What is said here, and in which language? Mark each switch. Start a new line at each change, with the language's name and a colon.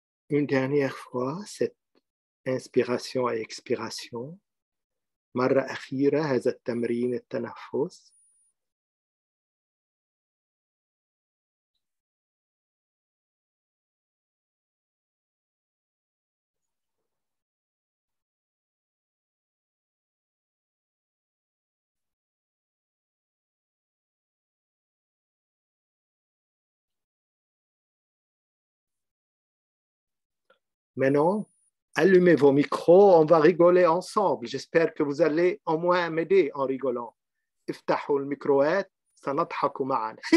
French: Une dernière fois, cette inspiration et expiration.
Arabic: مرة أخيرة هذا التمرين التنفس.
French: Maintenant, allumez vos micros, on va rigoler ensemble. J'espère que vous allez au moins m'aider en rigolant.
Arabic: افتحوا الميكروات سنضحك معا.